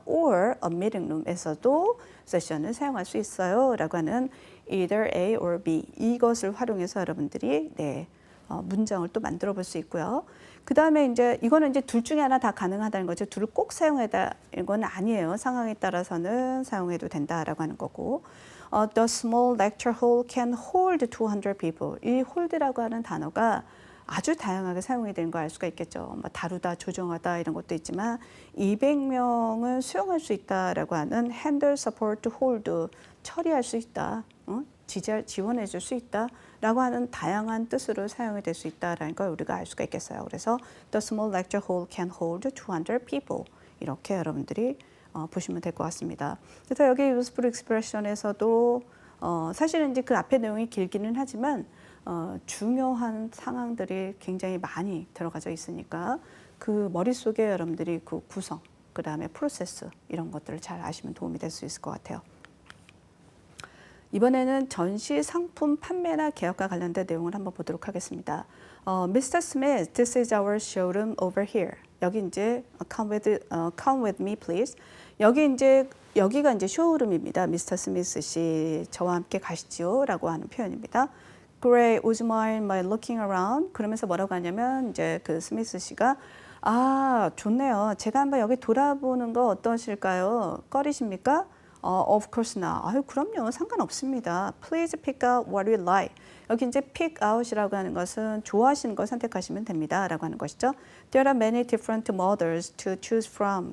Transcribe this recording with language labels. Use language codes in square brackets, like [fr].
[en] or a meeting room [ko] 에서도 세션을 사용할 수 있어요. 라고 하는 [en] either A or B [ko] 이것을 활용해서 여러분들이 문장을 또 만들어 볼 수 있고요. 그 다음에 이제 이거는 이제 둘 중에 하나 다 가능하다는 거죠. 둘을 꼭 사용해다 이건 아니에요. 상황에 따라서는 사용해도 된다라고 하는 거고. [en] The small lecture hall can hold 200 people. [ko] 이 hold라고 하는 단어가 아주 다양하게 사용이 되는 걸 알 수가 있겠죠. 뭐 다루다, 조정하다 이런 것도 있지만 200명을 수용할 수 있다라고 하는 handle, support, hold 처리할 수 있다, 지원해 줄 수 있다라고 하는 다양한 뜻으로 사용이 될 수 있다라는 걸 우리가 알 수가 있겠어요. 그래서 [en] the small lecture hall can hold 200 people [ko] 이렇게 여러분들이 보시면 될 것 같습니다. 그래서 여기 useful expression에서도 사실은 이제 그 앞에 내용이 길기는 하지만 중요한 상황들이 굉장히 많이 들어가져 있으니까 그 머릿속에 여러분들이 그 구성, 그 다음에 프로세스 이런 것들을 잘 아시면 도움이 될 수 있을 것 같아요. 이번에는 전시 상품 판매나 계약과 관련된 내용을 한번 보도록 하겠습니다. [en] Mr. Smith, this is our showroom over here. [ko] 여기 이제 [en] come with me please. [ko] 여기가 이제 쇼룸입니다. 미스터 스미스 씨, 저와 함께 가시지요라고 하는 표현입니다. [en] Great, would you mind my looking around? [ko] 그러면서 뭐라고 하냐면 이제 그 스미스 씨가 좋네요. 제가 한번 여기 돌아보는 거 어떠실까요? 꺼리십니까? [en] Of course not. [ko] 아유, 그럼요. 상관없습니다. [en] Please pick out what you like. [ko] 여기 이제 pick out이라고 하는 것은 좋아하시는 걸 선택하시면 됩니다. 라고 하는 것이죠. [en] There are many different models to choose from.